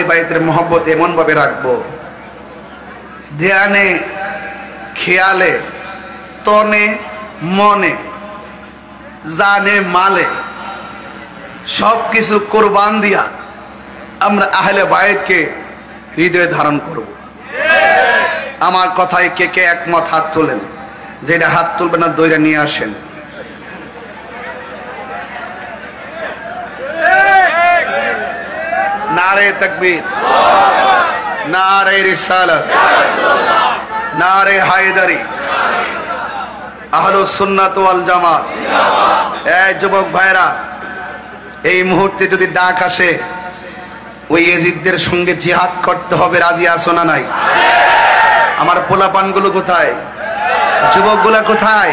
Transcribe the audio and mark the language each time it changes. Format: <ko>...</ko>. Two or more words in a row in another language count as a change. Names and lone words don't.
<bn>বাইতের মহব্বত এমন ভাবে রাখবো, ধ্যানে খেয়ালে তনে মনে জানে মালে সবকিছু কোরবান দিয়া আমরা আহলে বাইতকে হৃদয়ে ধারণ করব। আমার কথায় কে কে একমত হাত তোলেন? যেটা হাত তুলবেন না দইরা নিয়ে আসেন।</bn> <ur>نعرۂ تکبیر، نعرۂ رسالت، نعرۂ حیدری,</ur> <bn>আহলুস সুন্নাত ওয়াল জামাত। এই যুবক ভাইরা, এই মুহূর্তে যদি ডাক আসে ওই ইয়াজিদদের সঙ্গে জিহাদ করতে হবে, রাজি আছো না নাই? আমার পোলাপানগুলো কোথায়? যুবকগুলা কোথায়?</bn>